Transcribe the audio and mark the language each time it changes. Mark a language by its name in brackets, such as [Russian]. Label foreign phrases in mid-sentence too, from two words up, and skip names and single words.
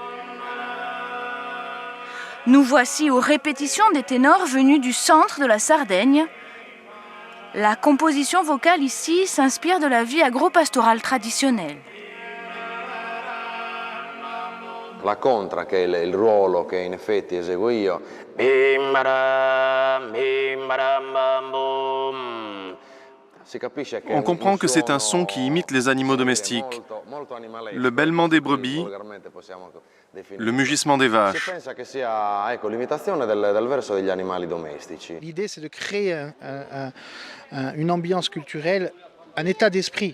[French] Nous voici aux répétitions des ténors venus du centre de la Sardaigne. La composition vocale ici s'inspire de la vie agro-pastorale traditionnelle. [Italian] La contra, che è il ruolo che in effetti eseguo io, [French] On comprend que c'est un son qui imite les animaux domestiques, le bêlement des brebis, le mugissement des vaches. L'idée, c'est de créer une ambiance culturelle, un état d'esprit.